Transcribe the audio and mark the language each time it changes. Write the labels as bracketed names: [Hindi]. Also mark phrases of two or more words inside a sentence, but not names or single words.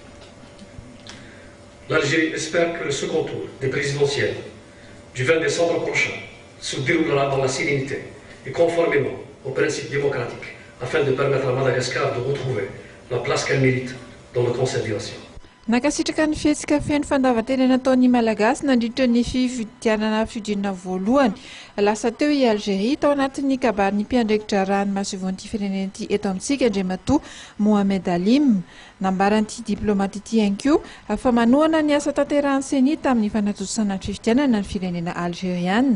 [French] L'Algérie espère que le second tour des présidentielles du 20 décembre prochain se déroulera dans la sérénité et conformément aux principes démocratiques, afin de permettre à Madagascar de retrouver la place qu'elle mérite dans le Conseil des Nations. [Malagasy] Nakasitraka ny fihetsika feno fandavan-tena nataon'ny Malagasy nandritra ny fifidianana fidirana voalohany lasa teo i Algérie tao anatin'ny kabarin'ny mpiandraikitra ranomasy firenena ity eto amintsika Andriamatoa Mohamed Alim nambaran'ity diplomate ity ihany koa fa manohana ny asa tanterahany seny tamin'ny fanatosana ny fifidianana ny firenena algérienne.